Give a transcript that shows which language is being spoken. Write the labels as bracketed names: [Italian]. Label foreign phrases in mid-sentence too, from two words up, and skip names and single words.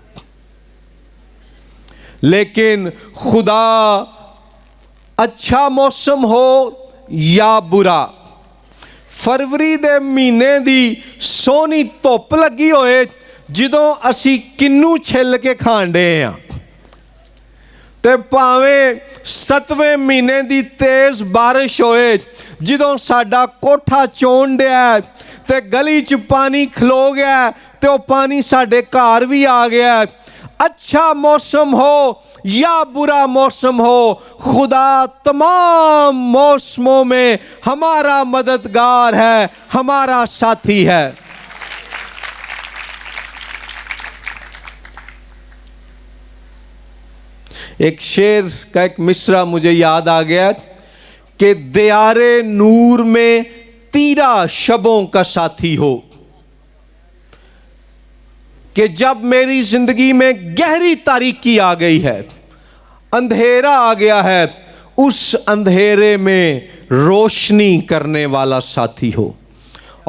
[Urdu] لیکن خدا اچھا موسم ہو یا برا, [Punjabi] فروری دے مہینے دی سونی دھوپ لگی ہوئے جدوں اسی کنو چھل کے کھانڈے ہیں, تے پاویں 7ویں مہینے دی تیز بارش ہوئے جدوں ساڈا کوٹھا چون ڈیا تے گلی چ پانی کھلو گیا تے وہ پانی ساڈے گھر بھی آ گیا. [Urdu] اچھا موسم ہو یا برا موسم ہو, خدا تمام موسموں میں ہمارا مددگار ہے, ہمارا ساتھی ہے. ایک شعر کا ایک مصرع مجھے یاد آ گیا کہ دیار نور میں تیرا شبوں کا ساتھی ہو, کہ جب میری زندگی میں گہری تاریکی آ گئی ہے, اندھیرا آ گیا ہے, اس اندھیرے میں روشنی کرنے والا ساتھی ہو.